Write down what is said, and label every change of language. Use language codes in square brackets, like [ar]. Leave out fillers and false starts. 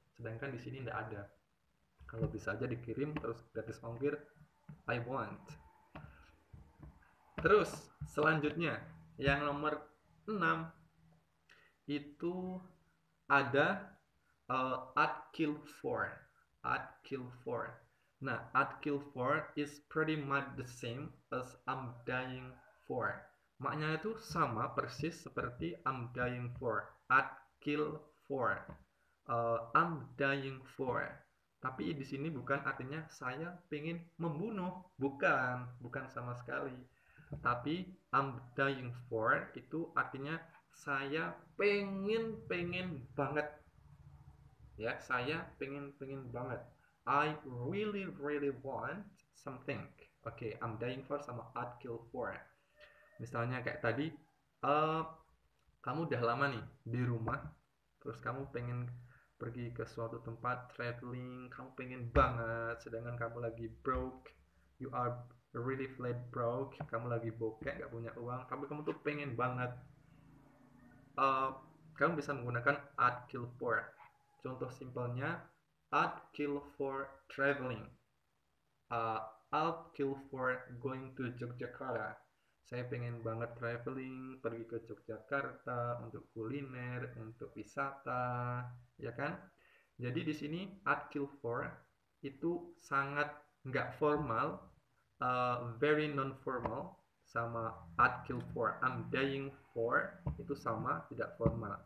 [id] Sedangkan di sini tidak ada. Kalau bisa aja dikirim terus gratis ongkir, [en] I want. [id] Terus selanjutnya yang nomor 6 itu ada [en] I'd kill for. I'd kill for. Nah, I'd kill for is pretty much the same as I'm dying for. [id] Maknanya itu sama persis seperti [en] I'm dying for. I'd kill for. I'm dying for. [id] Tapi di sini bukan artinya saya pengen membunuh, bukan sama sekali. Tapi [en] I'm dying for [id] itu artinya saya pengen banget. Ya, saya pengen banget. [en] I really really want something. Oke, I'm dying for sama I'd kill for. [id] Misalnya kayak tadi, kamu udah lama nih di rumah, terus kamu pengen pergi ke suatu tempat traveling, kamu pengen banget, sedangkan kamu lagi broke, [en] you are really flat broke, [id] kamu lagi bokek, gak punya uang, tapi kamu tuh pengen banget. Kamu bisa menggunakan [en] I'd kill for. [id] Contoh simpelnya, [en] I'd kill for traveling. I'd kill for going to Yogyakarta. [id] Saya pengen banget traveling, pergi ke Yogyakarta untuk kuliner, untuk wisata, ya kan? Jadi di sini I'd kill for itu sangat nggak formal, [en] very non formal, [id] sama I'd kill for, I'm dying for itu sama, tidak formal.